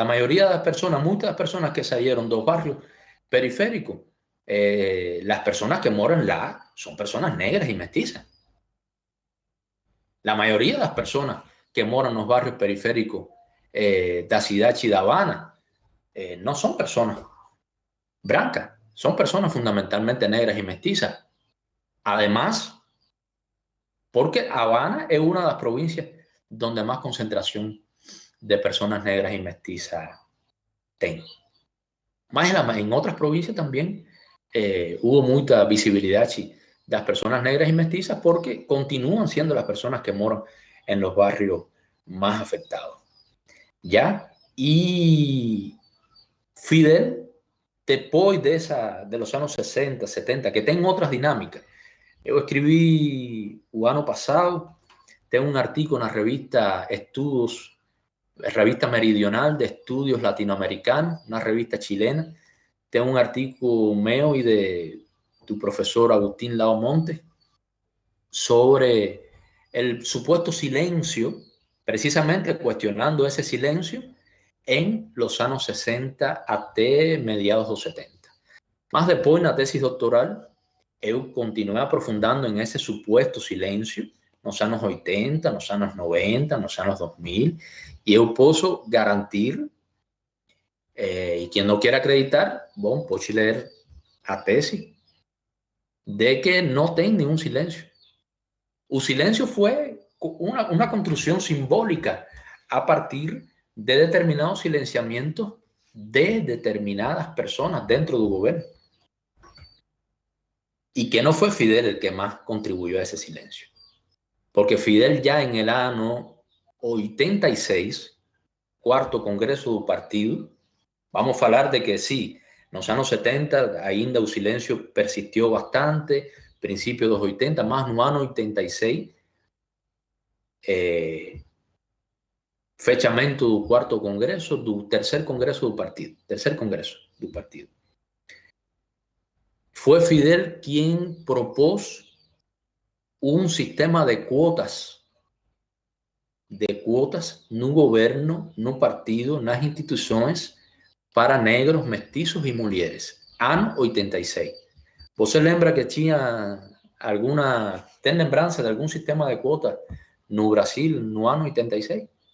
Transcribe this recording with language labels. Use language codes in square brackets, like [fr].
[pt] A maioria das pessoas, muitas pessoas que saíram dos barrios periféricos, as pessoas que moram lá são pessoas negras e mestizas. A maioria das pessoas que moram nos barrios periféricos da cidade de Habana não são pessoas brancas, são pessoas fundamentalmente negras e mestizas. [es] Además, porque Habana es una de las provincias donde más concentración de personas negras y mestizas tem. Mas en otras provincias también hubo mucha visibilidad de las personas negras y mestizas porque continúan siendo las personas que moran en los barrios más afectados. ¿Ya? Y Fidel, después de los años 60, 70, que tienen otras dinámicas. Yo escribí el año pasado, tengo un artículo en la revista revista Meridional de Estudios Latinoamericanos, una revista chilena. Tengo un artículo mío y de tu profesor Agustín Lao Montes sobre el supuesto silencio, precisamente cuestionando ese silencio en los años 60 hasta mediados de los 70. Más después, en la tesis doctoral, [pt] eu continuei aprofundando em esse suposto silêncio nos anos 80, nos anos 90, nos anos 2000, e eu posso garantir, e quem não quer acreditar, bom, pode ler a tese, de que não tem nenhum silêncio. O silêncio foi [es] una construcción simbólica a partir de determinados silenciamientos de determinadas personas dentro del gobierno. Y que no fue Fidel el que más contribuyó a ese silencio. Porque Fidel ya en el año 86, cuarto congreso do partido, vamos a hablar de que sí, nos años 70 ainda o silencio persistió bastante, principio dos 80, más no año 86, fechamento do cuarto congreso, do tercer congreso do partido. Fue Fidel quien propuso un sistema de cuotas no gobierno, no partido, nas instituciones para negros, mestizos y mulheres. [pt] Ano 86. ¿Você lembra que tinha tem lembrança de algum sistema de cuotas no Brasil no ano 86?